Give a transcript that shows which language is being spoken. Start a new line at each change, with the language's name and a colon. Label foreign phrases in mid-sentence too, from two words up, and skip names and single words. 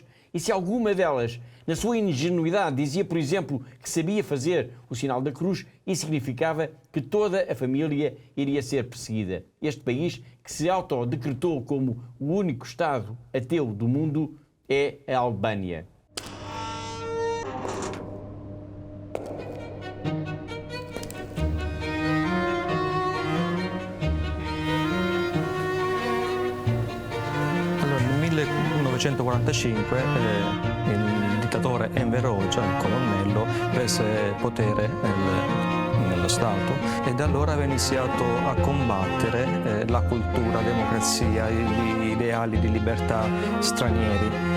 Portuguese: E se alguma delas, na sua ingenuidade, dizia, por exemplo, que sabia fazer o sinal da cruz, isso significava que toda a família iria ser perseguida. Este país, que se autodecretou como o único Estado ateu do mundo, é a Albânia.
Italian: Allora, nel 1945 il dittatore Enver Hoxha, il colonnello, prese potere nello Stato e da allora aveva iniziato a combattere la cultura, la democrazia, gli ideali di libertà stranieri.